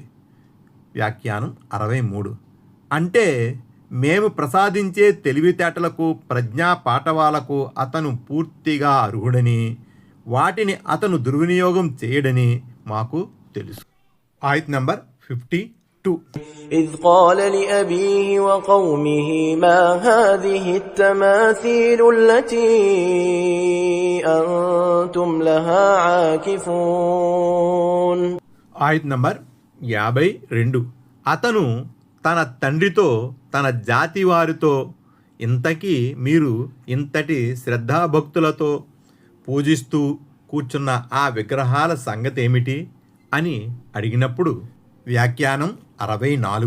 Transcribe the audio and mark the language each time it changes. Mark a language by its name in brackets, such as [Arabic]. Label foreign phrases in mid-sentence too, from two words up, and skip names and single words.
[Telugu] వ్యాఖ్యానం 63. అంటే మేము ప్రసాదించే తెలివితేటలకు, ప్రజ్ఞా పాఠవాలకు అతను పూర్తిగా అర్హుడని, వాటిని అతను దుర్వినియోగం చేయడని మాకు తెలుసు. ఆయత్ నంబర్ 52. [Arabic] إذ قال لأبيه وقومه ما هذه التماثيل التي أنتم لها عاكفون. [Telugu] ఆయత్ నంబర్ 52. అతను తన తండ్రితో, తన జాతి వారితో, ఇంతకీ మీరు ఇంతటి శ్రద్ధాభక్తులతో పూజిస్తూ కూర్చున్న ఆ విగ్రహాల సంగతి ఏమిటి అని అడిగినప్పుడు వ్యాఖ్యానం 64.